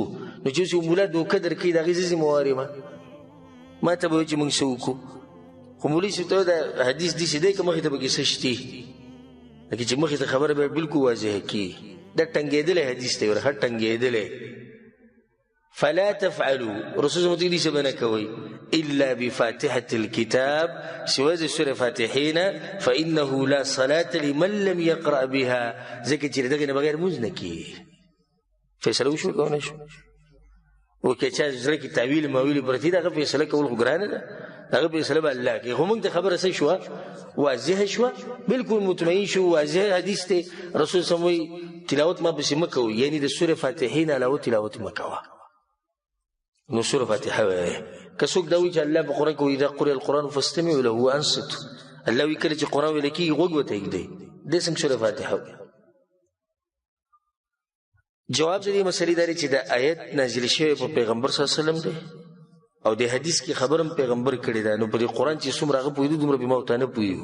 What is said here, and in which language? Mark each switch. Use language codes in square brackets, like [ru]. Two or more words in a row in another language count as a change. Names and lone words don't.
[ps] نو چې اوس یو ملا دوکه درکوي د هغې زه ذموار یم، ما ته به وایي چې مونږ څه وکړو؟ خو مولوي صاحب ته دا حدیث داسې دی که مخې ته پکې څه شتي، لکه چې مخې ته خبره به بلکل واضحه کېږي. دا ټنګېدلی حدیث دی، ورښه ټنګېدلی. [ar] فلا تفعلوا، رسول الله [ps] دې څه به نه کوئ [ar] الا بفاتحة الكتاب، سوى سورة فاتحين، فإنه لا صلاة لمن لم يقرأ بها، [ps] ځکه چې دغه نه بغیر مونځ نه کېږي. فیصله وشوه که ونه شوه؟ و که چا زړه کې تاویل ماویل پرتې ده، هغه فیصله کول خو ګرانه ده، هغه فیصله به الله کوي. خو موږ ته خبره څه شوه؟ واضحه شوه، بلکل مطمئن شو، واضح حدیث دی. رسول [ar] صلی الله علیه وسلم [ps] تلاوت ما پسې مه کوئ، یعنې د سورې فاتحې نه علاوه تلاوت مه کوه. نو سوره فاتحه وایي. که څوک دا وایي چې الله په قرآن کې وایي [ar] اذا قرئ القرآن فاستمعوا له وانصتوا، [ps] الله وایي کله چې قرآن ویل کېږي غوږ ورته ایږدئ، دې څنګه سوره فاتحه وایي؟ جواب د دې مسلې دا دی چې دا آیت نازل شوی په پیغمبر [ar] صلی الله علیه وسلم [ps] دی او د حدیث کې خبر هم پیغمبر کړې ده، نو په دې قرآن چې څومره هغه پوهېدو دومره به ما ورته نه پوهېږو.